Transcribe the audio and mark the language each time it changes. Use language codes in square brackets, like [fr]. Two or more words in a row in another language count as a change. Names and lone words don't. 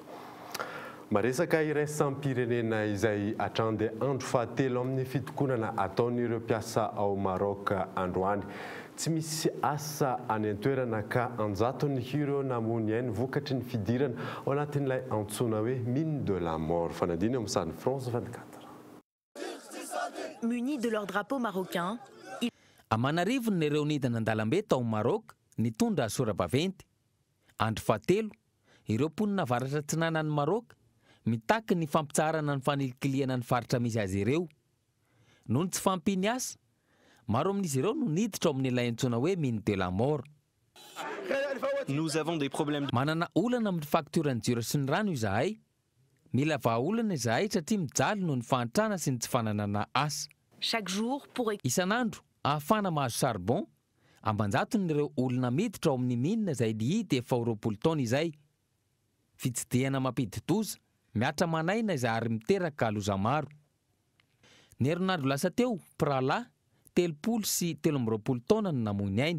[mg] Maresaka iraisam-pirenena izay hatrany andro fahatelo amin'ny fitokonana ataon'ireo mpiasa ao Maroc androany. Tsy misy asa any an-toerana ka anjatony ireo namony eny vokatry ny fidirana ao anatin'ilay antsoina hoe [fr] mine de la mort. [mg] Fanadiny amin'ny sany France 24. [fr] Munis de leur drapeau marocain. [mg] Amanarivony ireo nidina an-dalambe tao Maroc nitondra sora-baventy. Andro fahatelo ireo mponina avaratra tsinanan'ny Maroc mitaky ny fampitsarana ny fanilikiliana ny faritra misy azy ireo. Noho ny tsy fampiny asa, maro amin'izy ireo no niditra ao amin'ilay antsoina hoe [fr] mine de la mort. Nous avons des problèmes. [mg] Manana olana amin'ny fakturan'ny jiro sy ny rano izahay. Mila vahaolana izahay satria mijaly noho ny fahantrana sy ny tsy fananana asa. [fr] Chaque jour pour [mg] isan'andro ahafana mahazo charbon ambanjaton'ireo olona miditra ao amin'ny minina izay lihita efa 20 taona izay. Fitsidihana mampidi-doza miatra manaina izay ary miteraka loza maro. Ny herinandro lasa teo Prala 30 sy 20 taona no namoiny ainy.